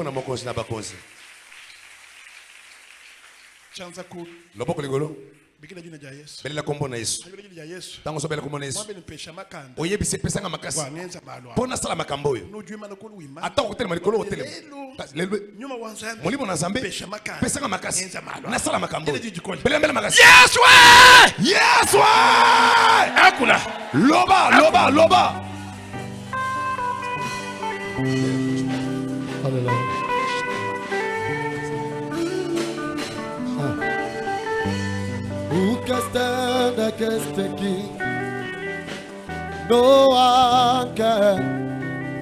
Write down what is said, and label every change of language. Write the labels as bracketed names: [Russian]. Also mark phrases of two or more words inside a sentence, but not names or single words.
[Lingala] belela kombo na Yesu tango so bela kombo na Yesu oyebise pesanga makasi pona sala makambo oyo ata kotelema likolo kotelema molimo na Nzambe pesanga makasi na sala makambo belela mbela makasi Yesu akula loba [English] Hallelujah. Who can stand against the King? No one can.